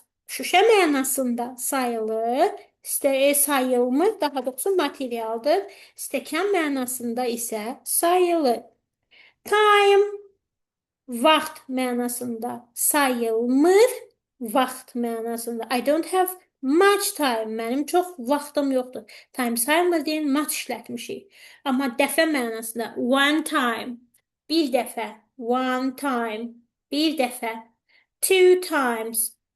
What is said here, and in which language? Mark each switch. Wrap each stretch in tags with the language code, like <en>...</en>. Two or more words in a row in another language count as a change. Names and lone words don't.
<az>Şüşə mənasında sayılır. Sayılmır, daha doğrusu materialdır. Stəkan mənasında isə sayılır. Time, vaxt mənasında sayılmır, vaxt mənasında.</az> <en>I don't have much time.</en> <az>Mənim çox vaxtım yoxdur. Time sayılmır deyin, much işlətmişik. Amma dəfə mənasında</az> <en>one time,</en> <az>bir dəfə,</az> <en>one time,</en> <az>bir dəfə.</az> <en>Two times,</en>